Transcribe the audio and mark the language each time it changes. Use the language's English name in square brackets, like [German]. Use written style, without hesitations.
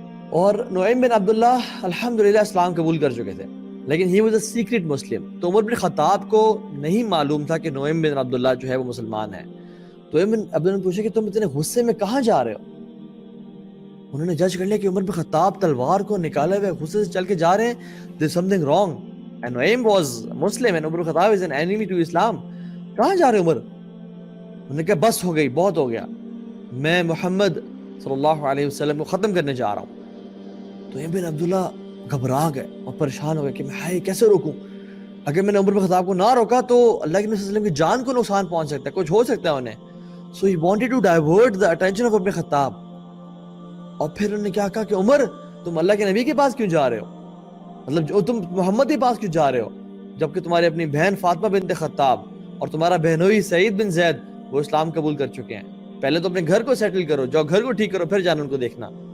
[Urdu] اور نعیم بن عبداللہ الحمدللہ اسلام قبول کر چکے تھے، لیکن [English] He was a secret Muslim. [Urdu] تو عمر بن خطاب کو نہیں معلوم تھا کہ نعیم بن عبداللہ جو ہے وہ مسلمان ہے. تو نعیم بن عبداللہ نے پوچھا کہ تم اتنے غصے میں کہاں جا رہے ہو؟ انہوں نے جج کر لیا کہ عمر بن خطاب تلوار کو نکالے ہوئے غصے سے چل کے جا رہے ہیں، [English] there's something wrong. And Nu'aym was Muslim and Umar bin Khattab is an enemy to Islam. [Urdu] کہاں جا رہے عمر؟ انہوں نے کہا بس ہو گئی، بہت ہو گیا، میں محمد صلی اللہ علیہ وسلم کو ختم کرنے جا رہا ہوں. تو نعیم بن عبداللہ گھبرا گئے اور پریشان ہو گئے کہ میں کیسے روکوں؟ اگر میں نے عمر بن خطاب کو نہ روکا تو اللہ کے نبی صلی اللہ علیہ وسلم کی جان کو نقصان پہنچ سکتا ہے، کچھ ہو سکتا ہے انہیں. [English] So he wanted to divert the attention of Ibn Khattab. [Urdu] اور پھر انہوں نے کیا کہا کہ عمر تم اللہ کے نبی کے پاس کیوں جا رہے ہو؟ مطلب جو تم محمد کے پاس کیوں جا رہے ہو جبکہ تمہاری اپنی بہن فاطمہ بنت خطاب اور تمہارا بہنوئی سعید بن زید وہ اسلام قبول کر چکے ہیں؟ پہلے تو اپنے گھر کو سیٹل کرو، جاؤ گھر کو ٹھیک کرو، پھر جانا ان کو دیکھنا.